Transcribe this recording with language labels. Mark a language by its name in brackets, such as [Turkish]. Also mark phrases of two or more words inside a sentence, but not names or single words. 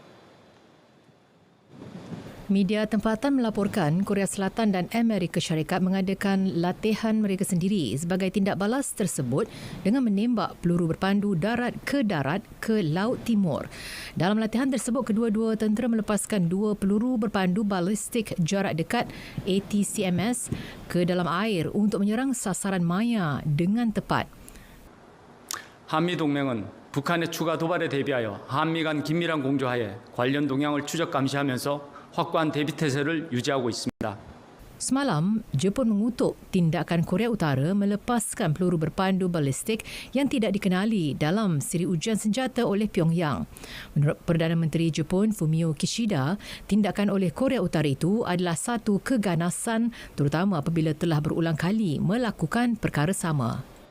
[Malay] Media tempatan melaporkan Korea Selatan dan Amerika Syarikat mengadakan latihan mereka sendiri sebagai tindak balas tersebut dengan menembak peluru berpandu darat ke Laut Timur. Dalam latihan tersebut, kedua-dua tentera melepaskan 2 peluru berpandu balistik jarak dekat ATCMS ke dalam air untuk menyerang sasaran maya dengan tepat. [Korean] 한미동맹은 북한의 추가 도발에 대비하여 한미 간 긴밀한 공조하에 관련 동향을 추적 감시하면서 확고한 대비 태세를 유지하고 있습니다. [Malay] Semalam, Jepun mengutuk tindakan Korea Utara melepaskan peluru berpandu balistik yang tidak dikenali dalam siri ujian senjata oleh Pyongyang. Menurut Perdana Menteri Jepun Fumio Kishida, tindakan oleh Korea Utara itu adalah satu keganasan terutama apabila telah berulang kali melakukan perkara sama.